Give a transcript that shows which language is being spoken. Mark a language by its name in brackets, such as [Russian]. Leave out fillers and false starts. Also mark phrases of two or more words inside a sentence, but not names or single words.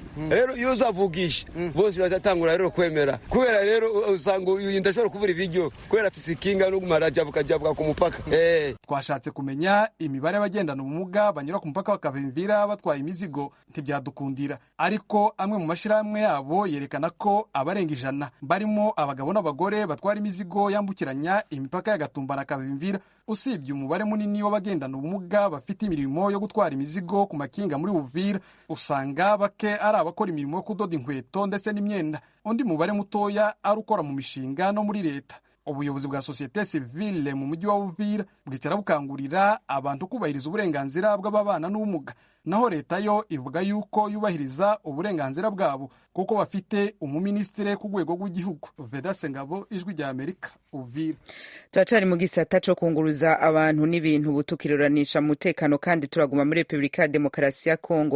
[Rundi] Rero iyo uzavugisha bose bazatangura rero kwemera, kubera rero usanga uyu ndashobora kubura ibiryo kubera afise ikinga no gumara jabuka ku mupaka. [Kinyarwanda] Twashatse kumenya imibare y'abagendana ubumuga banyura ku mupaka wa Kavimvira batwaye imizigo ntibyadukundira, ariko amwe mu mashirahamwe yabo yerekana ko abarenga 100 barimo abagabo n'abagore batwara imizigo yambukiranya imipaka ya Gatumba na Kavimvira. Usibye umubare munini w'abagendana ubumuga bafite imirimo yo gutwara imizigo ku makinga muri Uvira, usanga bake ari abakora imirimo yo kudoda inkweto ndetse n'imyenda. Undi mubare mutoya ari ukora mu mishinga no muri leta. Ubuyobozi bwa [French] societe civile [Kinyarwanda] mu mujyi wa Uvira bwicara bukangurira abantu kubahiriza uburenganzira bw'ababana n'ubumuga, naho leta yo ivuga yuko yubahiriza uburenganzira bwabo kuko bafite umuministire ku rwego rw'igihugu. Vedaste Ngabo, Ijwi rya Amerika, Uvira. [Rundi] Turacari mu gisata co kunguruza abantu n'ibintu butukiriranisha mutekano, kandi turaguma muri Republika ya Demokarasi ya Kongo.